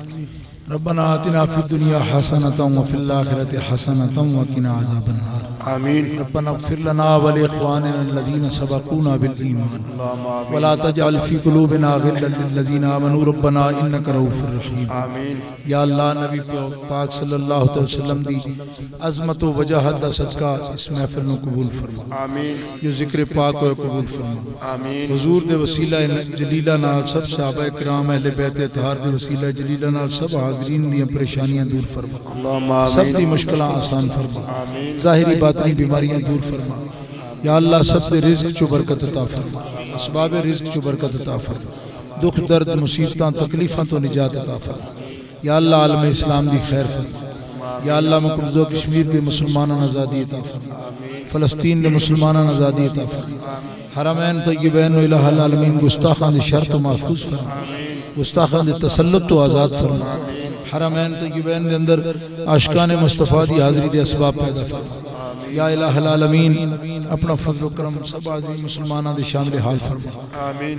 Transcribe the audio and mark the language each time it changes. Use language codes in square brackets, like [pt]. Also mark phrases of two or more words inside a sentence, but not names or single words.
[ar] ربنا آتنا في الدنيا حسنة وفي الآخرة حسنة وقنا عذاب النار. आमीन। ربنا اغفر لنا ولإخواننا الذين سبقونا بالإيمان ولا تجعل في قلوبنا غلا للذين آمنوا ربنا إنك رءوف رحيم. आमीन। [pa] یا اللہ نبی پاک صلی اللہ علیہ وسلم دی عظمت و وجاہت دا صدقہ اس محفل نوں قبول فرما. आमीन। جو ذکر پاک ہوئے قبول فرما. आमीन। حضور دے وسیلہ جلیلہ نال سب صحابہ کرام اہل بیت اطہار دے وسیلہ جلیلہ نال سب حاضرین دی پریشانیاں دور فرما. سب دی مشکلاں آسان فرما۔ ظاہری باطنی بیماریاں دور فرما. یا اللہ سب دے رزق چو برکت عطا فرما۔ اسباب رزق چو برکت عطا فرما. دکھ درد مصیبتاں تکلیفاں تو نجات عطا فرما۔ یا اللہ عالم اسلام دی خیر فرما. یا اللہ مقبوضہ کشمیر کے مسلماناں آزادی عطا فرما. فلسطین کے مسلماناں آزادی عطا فرما. حرمین طیبین و الٰہ العالمین گستاخاں دے شر تو محفوظ فرما. گستاخاں دے تسلط تو آزاد فرما۔ حرمین طیبین کے اندر عاشقانِ مصطفیٰ دی حاضری دے اسباب پیدا فرما. یا الٰہ العالمین اپنا فضل و کرم سب حاضرین مسلماناں دے شامل حال فرما. आमीन।